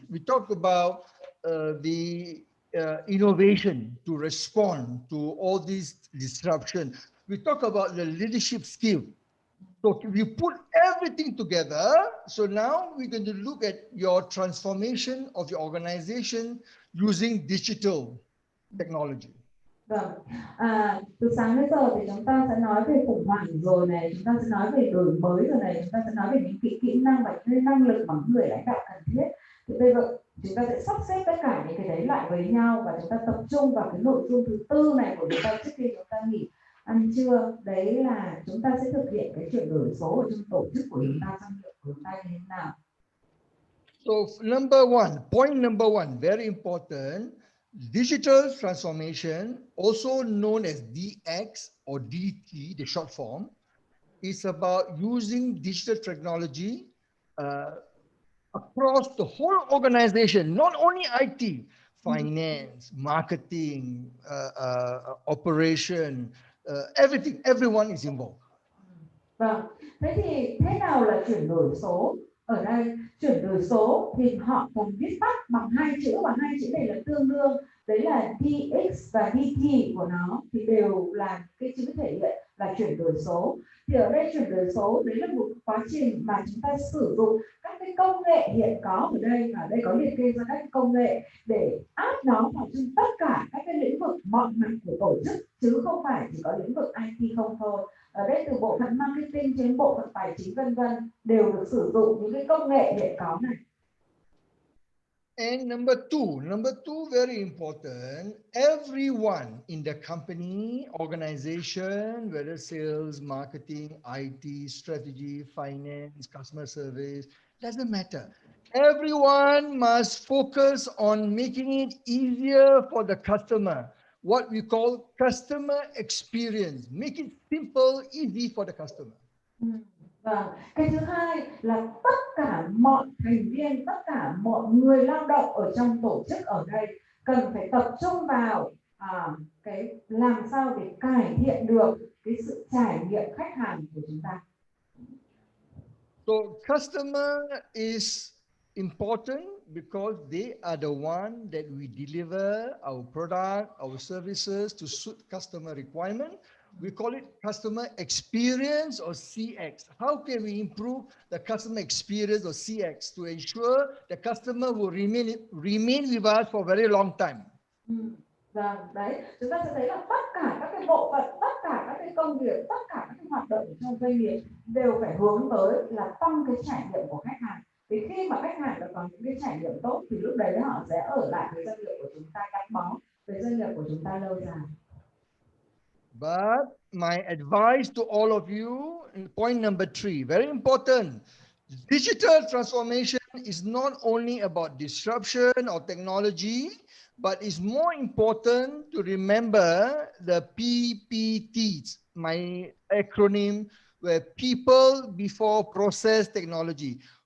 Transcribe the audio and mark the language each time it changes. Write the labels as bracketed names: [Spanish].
[English] We talk about the innovation to respond to all these disruption. We talk about the leadership skill. So we put everything together. So now we're going to look at your transformation of your organization using digital technology. [Vietnamese] Vâng, từ sáng đến giờ thì chúng ta sẽ nói về khủng hoảng rồi này, chúng ta sẽ nói về đổi mới rồi này, chúng ta sẽ nói về những kỹ năng và những năng lực mà người lãnh đạo cần thiết. Thì bây giờ chúng ta sẽ sắp xếp tất cả những cái đấy lại với nhau và chúng ta tập trung vào cái nội dung thứ tư này của chúng ta trước khi chúng ta nghỉ ăn trưa. Đấy là chúng ta sẽ thực hiện cái chuyển đổi số ở trong tổ chức của chúng ta, trong việc của chúng ta như thế nào. [English] So point number one, very important. Digital transformation, also known as DX or DT, the short form, is about using digital technology across the whole organization, not only IT, finance, marketing, operation, everything, everyone is involved. [Vietnamese] Vâng, thế thì thế nào là chuyển đổi số? Ở đây chuyển đổi số thì họ còn viết tắt bằng hai chữ và hai chữ này là tương đương, đấy là DX và DT của nó thì đều là cái chữ thể hiện là chuyển đổi số. Thì ở đây chuyển đổi số đấy là một quá trình mà chúng ta sử dụng các cái công nghệ hiện có ở đây, và đây có liệt kê ra các công nghệ để áp nó vào trong tất cả các cái lĩnh vực mọi mặt của tổ chức, chứ không phải chỉ có lĩnh vực IT không thôi. Ở đây từ bộ phận marketing đến bộ phận tài chính vân vân đều được sử dụng những cái công nghệ hiện có này. [English] And number two, very important, everyone in the company, organization, whether sales, marketing, IT, strategy, finance, customer service, doesn't matter. Everyone must focus on making it easier for the customer. What we call customer experience. Make it simple, easy for the customer. [Vietnamese] Vâng. Cái thứ hai là tất cả mọi thành viên, tất cả mọi người lao động ở trong tổ chức ở đây cần phải tập trung vào cái làm sao để cải thiện được cái sự trải nghiệm khách hàng của chúng ta. [English] So customer is important because they are the one that we deliver our product, our services to suit customer requirement. We call it customer experience or CX. How can we improve the customer experience or CX to ensure the customer will remain with us for a very long time? [Vietnamese] Vâng, đấy, chúng ta sẽ thấy là tất cả các cái bộ phận, tất cả các cái công việc, tất cả các cái hoạt động trong doanh nghiệp đều phải hướng tới là tăng cái trải nghiệm của khách hàng. Vì khi mà khách hàng đã có những cái trải nghiệm tốt thì lúc đấy họ sẽ ở lại với doanh nghiệp của chúng ta, gắn bó với doanh nghiệp của chúng ta lâu dài. [English] But my advice to all of you, point number three, very important. Digital transformation is not only about disruption or technology, but it's more important to remember the PPTs, my acronym, where people before process technology.